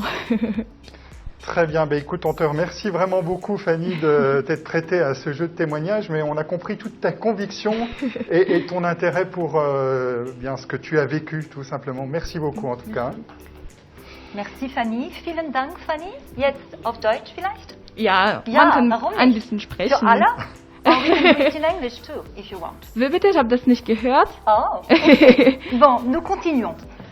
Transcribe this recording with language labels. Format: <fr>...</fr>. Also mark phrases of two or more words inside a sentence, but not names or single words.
<fr>Très bien. Écoute, on te remercie vraiment beaucoup, Fanny, de t'être prêtée à ce jeu de témoignage, mais on a compris toute ta conviction et ton intérêt pour bien ce que tu as vécu, tout simplement. Merci beaucoup, en tout cas. Merci, Fanny.</fr> <de>Vielen Dank, Fanny. Jetzt auf Deutsch vielleicht? Ja, Ja, man warum kann ein nicht? bisschen sprechen. Für alle?</de> <en>Or we can do it in English too, if you want.</en> <de>Bitte, ich habe das nicht gehört.</de> <fr>Oh, okay. Bon, nous continuons.</fr>